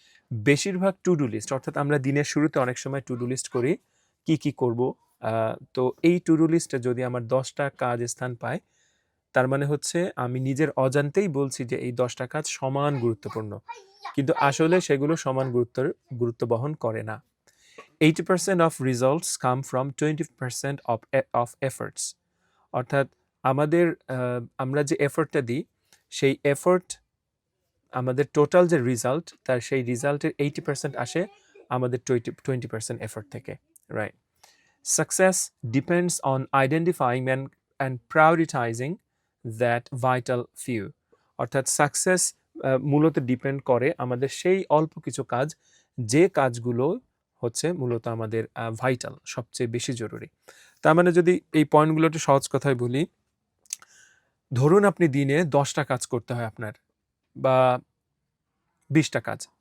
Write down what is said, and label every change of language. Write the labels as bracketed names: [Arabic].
[Bangla] বেশিরভাগ to do list, অর্থাৎ আমরা দিনের শুরুতে অনেক সময় টু ডু লিস্ট করি কি কি করব। তো এই টু ডু লিস্টে যদি আমার 10টা কাজ স্থান পায়, তার মানে হচ্ছে আমি নিজের অজান্তেই বলছি যে এই 10টা কাজ সমান গুরুত্বপূর্ণ, কিন্তু আসলে সেগুলো সমান গুরুত্ব বহন করে না। [English] 80% of results come from 20% of efforts. [Bangla] অর্থাৎ আমাদের আমরা যে এফর্টটা দিই সেই এফর্ট আমাদের টোটাল যে রেজাল্ট তার সেই রেজাল্টের 80% আসে আমাদের 20% এফর্ট থেকে, right? [English] Success depends on identifying and prioritizing that vital few. [Bangla] অর্থাৎ সাকসেস মূলত ডিপেন্ড করে আমাদের সেই অল্প কিছু কাজ যে কাজগুলো হচ্ছে মূলত আমাদের ভাইটাল, সবচেয়ে বেশি জরুরি। তার মানে যদি এই পয়েন্টগুলো একটু সহজ কথায় বলি, ধরুন আপনি দিনে 10টা কাজ করতে হয় আপনার, বা 20টা কাজ।